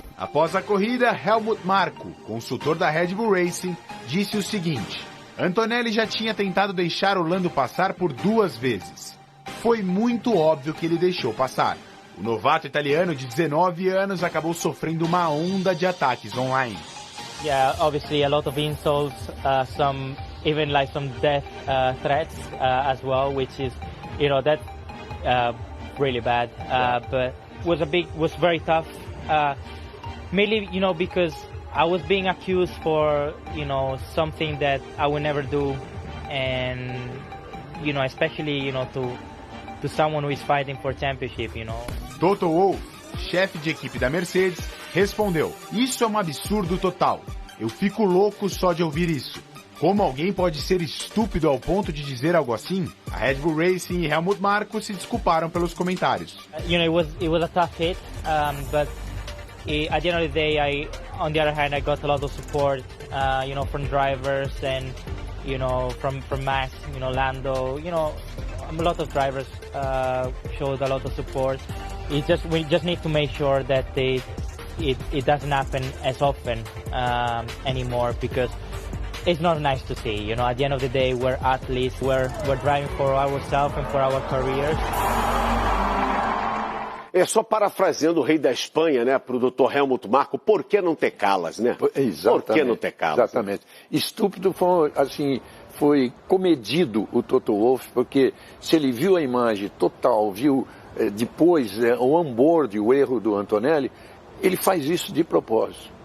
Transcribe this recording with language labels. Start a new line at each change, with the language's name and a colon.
Portuguese: Após a corrida, Helmut Marko, consultor da Red Bull Racing, disse o seguinte: Antonelli já tinha tentado deixar o Lando passar por 2 vezes. Foi muito óbvio que ele deixou passar. O novato italiano de 19 anos acabou sofrendo uma onda de ataques online.
English: Yeah, obviously a lot of insults, some even like some death threats as well, which is, you know, that really bad. But was very tough. Mainly, you know, because I was being accused for, you know, something that I would never do, and you know, especially, you know, to someone who is fighting for championship, you know.
Portuguese: Toto Wolff, chefe de equipe da Mercedes, respondeu: "Isso é um absurdo total. Eu fico louco só de ouvir isso. Como alguém pode ser estúpido ao ponto de dizer algo assim?" A Red Bull Racing e Helmut Marko se desculparam pelos comentários.
English: You know, it was a tough hit, but at the end of the day, on the other hand, I got a lot of support, you know, from drivers and, you know, from Max, you know, Lando, you know, a lot of drivers showed a lot of support. We just need to make sure that it doesn't happen as often anymore, because it's not nice to see. You know, at the end of the day, we're athletes, we're driving for ourselves and for our careers.
Portuguese: É só parafraseando o rei da Espanha, né, para o Dr. Helmut Marko, por que não ter calas, né? Exatamente. Por que não ter calas? Exatamente. Estúpido foi, assim, foi comedido o Toto Wolff, porque se ele viu a imagem total, viu depois o onboard, o erro do Antonelli, ele faz isso de propósito.